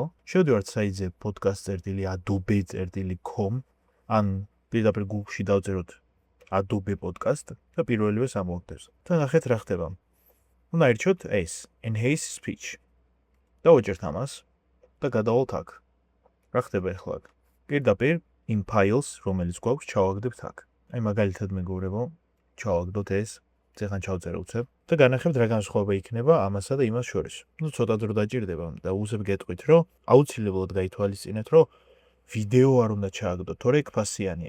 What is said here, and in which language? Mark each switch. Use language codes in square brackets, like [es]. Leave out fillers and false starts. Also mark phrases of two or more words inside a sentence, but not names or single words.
[ka] შევდივართ საიტზე podcast.adobe.com ან პირდაპირ Google-ში დავწეროთ Adobe Podcast და პირველივე ამოვხდეს. და ნახეთ რა ხდება. უნდა ირჩიოთ ეს Enhance Speech. დავუჭერთ ამას და გადავალთ აქ. რა ხდება ახლა აქ? პირდაპირ [en] in files, [ka] რომელიც გვაქვს, ჩავაგდებთ აქ. აი მაგალითად მეგობრებო, ჩავაგდოთ ეს, წეხან ჩავწერე უცებ და განახებთ რა განსხვავება იქნება ამასა და იმას შორის. ნუ ცოტა დრო დაჭირდება და უცებ გეტყვით, რომ აუცილებლად გაითვალისწინეთ, რომ ვიდეო არ უნდა ჩააგდოთ, თორე იქ ფასიანია.